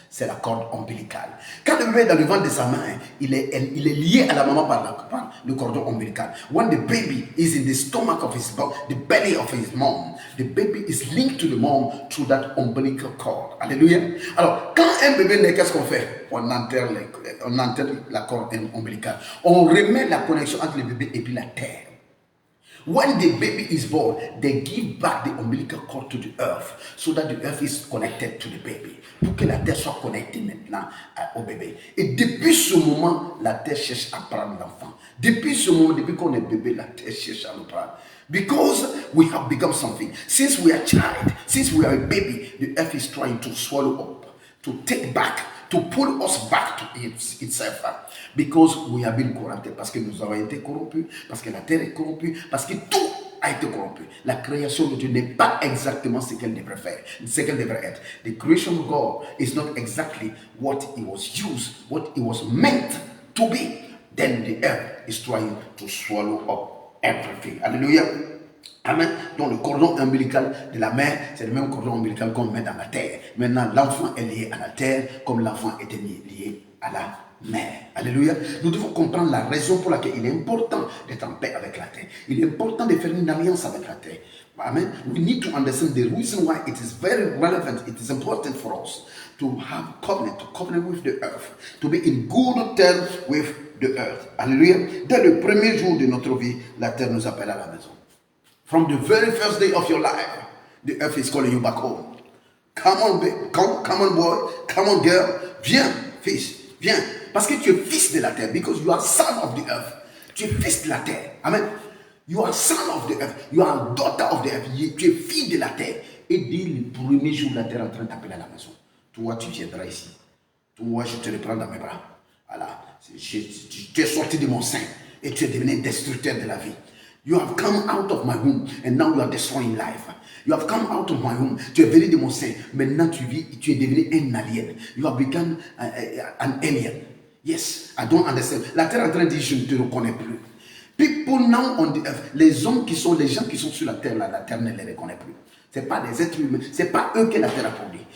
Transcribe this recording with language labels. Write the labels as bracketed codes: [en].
[fr] C'est la corde ombilicale. Quand le bébé est dans le ventre de sa mère, il est lié à la maman par le cordon ombilical. [en] When the baby is in the stomach of the belly of his mom, the baby is linked to the mom through that umbilical cord. Alléluia. [fr] Alors, quand un bébé naît, qu'est-ce qu'on fait? On enterre la corde ombilicale. On remet la connexion entre le bébé et puis la terre. [en] When the baby is born, they give back the umbilical cord to the earth so that the earth is connected to the baby. [fr] Pour que la terre soit connectée maintenant au bébé. Et depuis ce moment, la terre cherche à prendre l'enfant. Depuis ce moment, depuis qu'on est bébé, la terre cherche à le prendre. [en] Because we have become something. Since we are a child, since we are a baby, the earth is trying to swallow up, to take back, to pull us back to itself. Because we have been corrupted. [fr] Parce que nous avons été corrompus, parce que la terre est corrompue, parce que tout a été corrompu. La création de Dieu n'est pas exactement ce qu'elle devrait faire, ce qu'elle devrait être. [en] The creation of God is not exactly what it was used, what it was meant to be. Then the earth is trying to swallow up everything. Alléluia. Amen. [fr] Donc le cordon ombilical de la mère, c'est le même cordon ombilical qu'on met dans la terre. Maintenant, l'enfant est lié à la terre comme l'enfant était lié à la mère. Alléluia. Nous devons comprendre la raison pour laquelle il est important d'être en paix avec la terre. Il est important de faire une alliance avec la terre. Amen. [en] We need to understand the reason why it is very relevant, it is important for us to have covenant with the earth, to be in good terms with the earth. Alléluia. [fr] Dès le premier jour de notre vie, la terre nous appelle à la maison. [en] From the very first day of your life, the earth is calling you back home. Come on, babe. Come on, boy. Come on, girl. [fr] Viens, fils. Viens. Parce que tu es fils de la terre. [en] Because you are son of the earth. [fr] Tu es fils de la terre. [en] Amen. You are son of the earth. You are daughter of the earth. [fr] Tu es fille de la terre. Et dès le premier jour, la terre est en train de t'appeler à la maison. Toi, tu viendras ici. Toi, je te reprends dans mes bras. Voilà. Tu es sorti de mon sein. Et tu es devenu destructeur de la vie. [en] You have come out of my womb and now you are destroying life. You have come out of my womb. [fr] Tu es venu de mon sein. Maintenant tu es devenu un alien. [en] You have become an alien. Yes, I don't understand. [fr] La terre est en train de dire je ne te reconnais plus. [en] People now on the earth, [fr] les gens qui sont sur la terre, là, la terre ne les reconnaît plus. C'est pas des êtres humains, c'est pas eux que la terre a produit.